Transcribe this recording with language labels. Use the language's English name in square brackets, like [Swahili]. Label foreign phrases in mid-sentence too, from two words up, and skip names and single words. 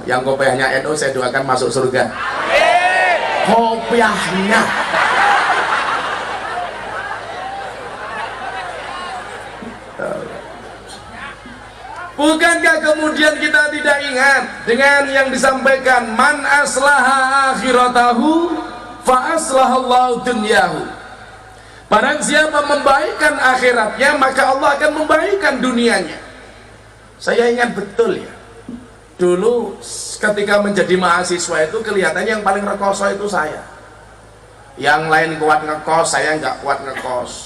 [Indonesian] Yang kopiahnya NU saya doakan masuk surga. Kopiahnya. Bukankah kemudian kita tidak ingat dengan yang disampaikan [Arabic] من أصلح آخرته فأصلح الله دنياه. [Indonesian] Barang siapa membaikkan akhiratnya, maka Allah akan membaikkan dunianya. Saya ingat betul ya, dulu ketika menjadi mahasiswa itu kelihatannya yang paling rekoso itu saya. Yang lain kuat ngekos, saya nggak kuat ngekos.